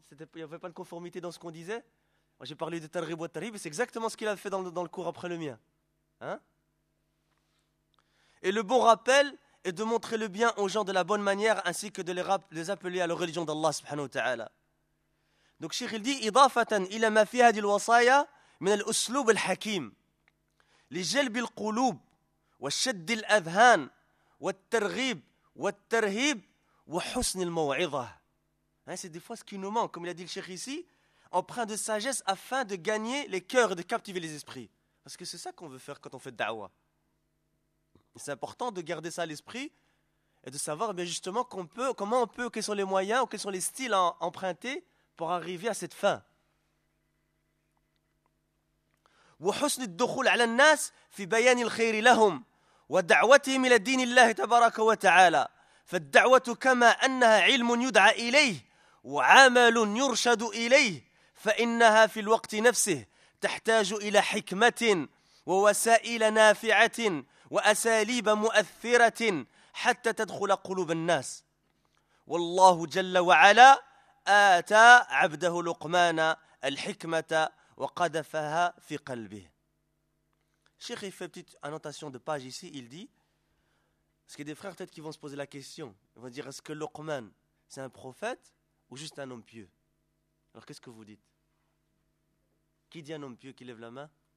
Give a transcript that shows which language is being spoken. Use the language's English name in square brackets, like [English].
[French] Il n'y avait pas de conformité dans ce qu'on disait. Moi, j'ai parlé de targhib ou targhib. C'est exactement ce qu'il a fait dans le cours après le mien. Et le bon rappel et de montrer le bien aux gens de la bonne manière, ainsi que de les appeler à la religion d'Allah subhanahu wa ta'ala. Donc Cheikh il dit: [Arabic] إضافة إلى ما في هذه الوصايا من الأسلوب الحكيم لجلب القلوب والشد الأذهان والترغيب والترهيب وحسن الموعظة. [French] C'est des fois ce qui nous manque, comme il a dit le Cheikh ici, emprunt de sagesse afin de gagner les cœurs et de captiver les esprits. Parce que c'est ça qu'on veut faire quand on fait da'wah. C'est important de garder ça à l'esprit et de savoir bien justement quels sont les moyens ou quels sont les styles à emprunter pour arriver à cette fin. [Arabic] وحسن الدخول على الناس في بيان الخير لهم ودعوتهم الى دين الله تبارك وتعالى فالدعوه كما انها علم يدعى اليه وعمل يرشد اليه فانها في الوقت نفسه تحتاج الى حكمه ووسائل نافعه وأساليب مؤثرة حتى تدخل قلوب الناس والله جل وعلا آتى عبده لقمان الحكمة وقذفها في قلبه. [French] Cheikh, il fait petite annotation de page ici, il dit, parce qu'il y a des frères peut-être qui vont se poser la question, ils vont dire: est-ce que Luqman c'est un prophète ou juste un homme pieux? Alors qu'est-ce que vous dites? Qui dit un homme pieux qui lève la main?